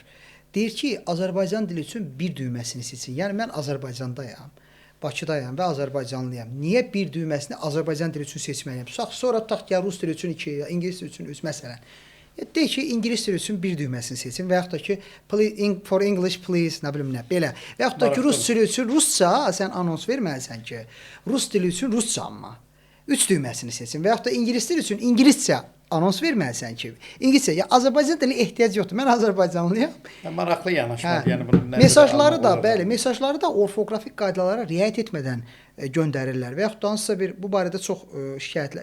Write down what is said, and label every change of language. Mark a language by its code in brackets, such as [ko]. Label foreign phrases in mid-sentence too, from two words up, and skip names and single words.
[az] Deyir ki, Azərbaycan dili üçün bir düyməsini seçin. Yəni mən Azərbaycandayam, Bakıdayam və Azərbaycanlıyam. Niyə bir düyməsini Azərbaycan dili üçün seçməliyəm? Sonra tutaq ki, rus dili üçün 2, ingilis dili üçün 3 məsələn. Deyir ki, ingilis dili üçün bir düyməsini seçin və yaxud da ki, [en] for English please, [az] nə bilim nə, belə. Və yaxud da ki, rus dili üçün rusca, sən anons verməlisən ki, rus dili üçün rusca amma. 3 düyməsini seçin və yaxud da ingilis dili üçün ingiliscə anons verməlisən ki, İngiliscə, ya Azərbaycan dili ehtiyac yoxdur. Mən Azərbaycanlıyam. Maraqlı yanaşmadır. Yəni bunun mesajları da, bəli, mesajları da orfoqrafik qaydalara riayət etmədən göndərirlər və yaxud da hansısa bir bu barədə çox şikayətlər.